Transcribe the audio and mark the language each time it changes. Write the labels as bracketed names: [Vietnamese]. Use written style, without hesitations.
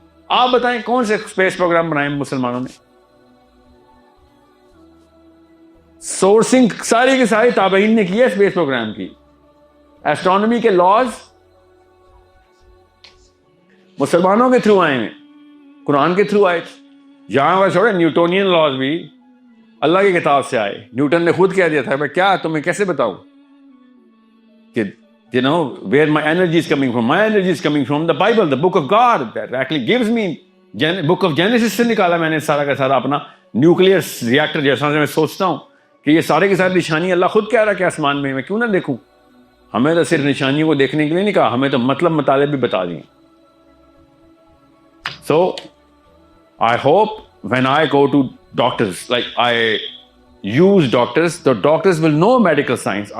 [Urdu] آپ بتائیں کون سے اسپیس پروگرام بنائے مسلمانوں نے؟ سورسنگ ساری کی ساری تابعین نے کی ہے اسپیس پروگرام کی. ایسٹرونومی کے لاز مسلمانوں کے تھرو آئے ہیں, قرآن کے تھرو آئے. یہاں پر چھوڑے, نیوٹونین لاز بھی اللہ کی کتاب سے آئے. نیوٹن نے خود کہہ دیا تھا, میں کیا تمہیں کیسے بتاؤں کہ [English] you know where my energy is coming from. My energy is coming from the Bible, the book of God that actually gives me. [Urdu] book of Genesis سے نکالا میں نے سارا کا سارا اپنا نیوکلیئر ریئیکٹر. جیسا میں سوچتا ہوں کہ یہ سارے کے سارے نشانی اللہ خود کہہ رہا کہ آسمان میں کیوں نہ دیکھوں. ہمیں تو صرف نشانیوں کو دیکھنے کے لیے نہیں کہا, ہمیں تو مطلب مطالعے بھی بتا دیے. [English] So I hope when I go to doctors, like I use doctors, the doctors will know medical science.